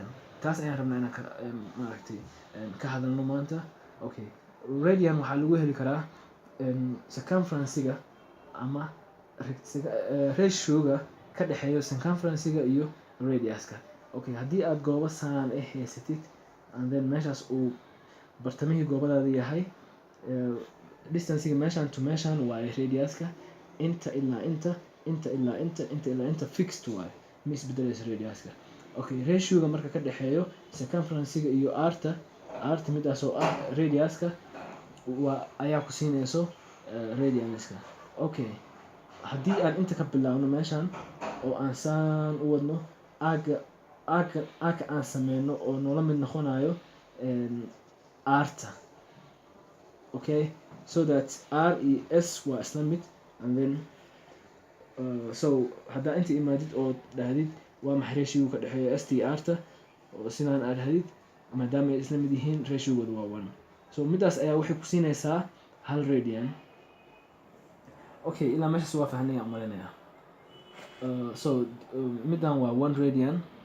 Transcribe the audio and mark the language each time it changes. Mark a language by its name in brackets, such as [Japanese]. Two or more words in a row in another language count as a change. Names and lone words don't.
[Somali] Taas ayaan rabnaa inaan ka hadalno maanta. Okay, radian waxaa lagu heli karaa circumference-ga ama ratio-ga ka dhexeeyo circumference-ga iyo radius-ka. Okay, haddii aad goobo saan haysatid [English] and then [Somali] meeshaas uu bartamihii goobadaada yahay, distance-ga meeshaan to meeshaan waa radius-ka, inta ilaa inta, inta ilaa inta, inta ilaa inta fixed waaye, ma isbedelayso radius-ka. Okay, ratio-ga marka ka dhexeeyo circumference-ga iyo r-ta midaas oo ah radius-ka ayaa ku siinayso radians-ka. Okay, haddii aan inta ka bilaabno meeshaan oo aan saan u wadno, aaga aan sameyno oo noola mid noqonayo r-ta. [English] Okay, so that [Somali] r iyo s waa isla mid, [English] and then so [Somali] haddaa inta imaadid oo dhahdid waa maxay ratio ka dhexeeyo s iyo r-ta, oo sidaan aad dhahdid maadaama ay isla mid yihiin ratio-goodu waa 1. So midaas ayaa waxay ku siinaysaa 1 radian. Okay, ilaa meeshaas waa fahnay aan maleynayaa. So midaan waa 1 radian.